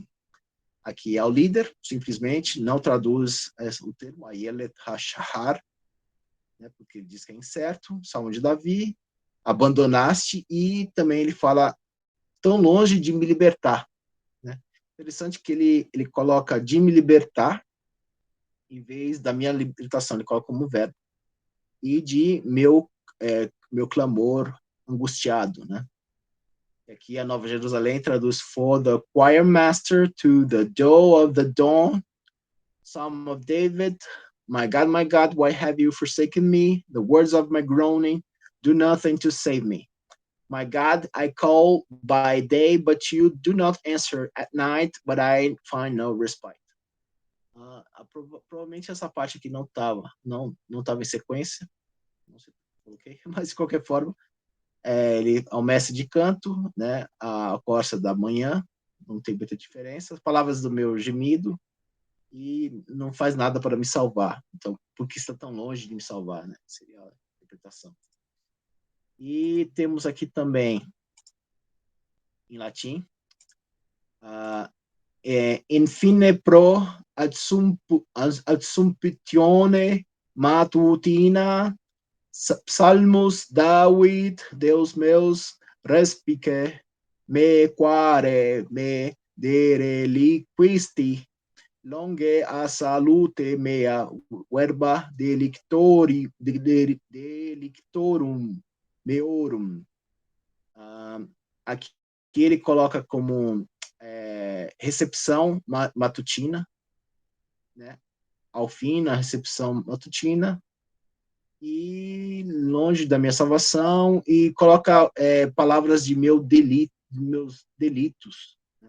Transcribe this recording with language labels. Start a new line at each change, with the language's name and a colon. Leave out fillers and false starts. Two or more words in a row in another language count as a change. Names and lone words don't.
Portuguese: Aqui é o líder, simplesmente, não traduz o termo
Hebrew: Ayelet HaShahar,
Portuguese: né, porque ele diz que é incerto, Salmo de Davi, abandonaste, e também ele fala tão longe de me libertar. Né? Interessante que ele coloca de me libertar, em vez da minha libertação, ele coloca como verbo, e de meu clamor angustiado, né? Aqui a Nova Jerusalém traduz
English: for the choir master to the doe of the dawn, Psalm of David, my God, why have you forsaken me? The words of my groaning, do nothing to save me. My God, I call by day, but you do not answer, at night, but I find no respite.
Portuguese: Provavelmente essa parte aqui não estava em sequência, não sei se coloquei, mas de qualquer forma, ele é o mestre de canto, né, a corça da manhã, não tem muita diferença, as palavras do meu gemido, e não faz nada para me salvar. Então, por que está tão longe de me salvar, né? Seria a interpretação. E temos aqui também, em latim,
Latin: infine pro adsumpitione matutina, Psalmos David, Deus meus, respice me quare me dereliquisti, longe a salute mea verba delictorum meorum.
Portuguese: Aqui ele coloca como recepção matutina, né? Ao fim, na recepção matutina, e longe da minha salvação, e coloca palavras de meus delitos, né?